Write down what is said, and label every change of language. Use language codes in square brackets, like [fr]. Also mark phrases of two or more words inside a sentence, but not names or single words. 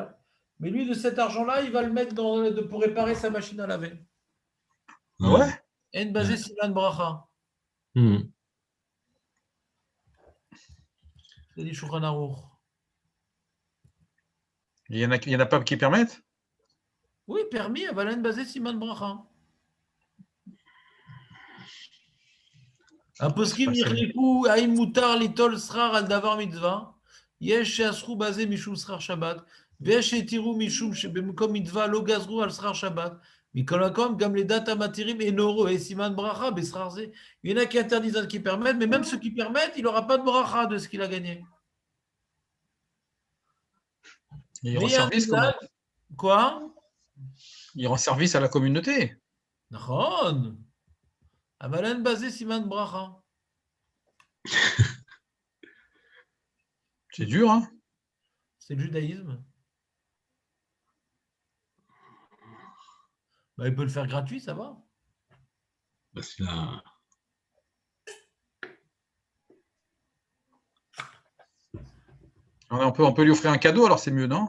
[fr] Mais lui, de cet argent-là, il va le mettre pour réparer sa machine à laver. Ah ouais? [he] אין בזה סימן ברכה. [fr] C'est dit Shulchan Arour. Il y en a pas qui permettent? Oui, permis, [he] אבל אין בזה סימן ברכה. הפוסקים נחלקו האם מותר ליטול שכר על דבר מצווה, יש שאסרו בזה משום שכר שבת, ויש שהתירו משום שבמקום מצווה לא גזרו על שכר שבת, מכל מקום גם לדעת המתירים אינו רואה סימן ברכה בשכר זה. [fr] Il y en a qui interdisent, d'autres qui permettent, mais même ceux qui permettent, il n'aura pas de bracha de ce qu'il a gagné. Il Mais rend il y a un service comment? minhag, quoi? Il rend service à la communauté. [he] נכון. אבל אין בזה סימן ברכה. [fr] C'est dur, hein? C'est le judaïsme. Bah, il peut le faire gratuit, ça va. Parce qu'il a- On peut lui offrir un cadeau, alors c'est mieux, non?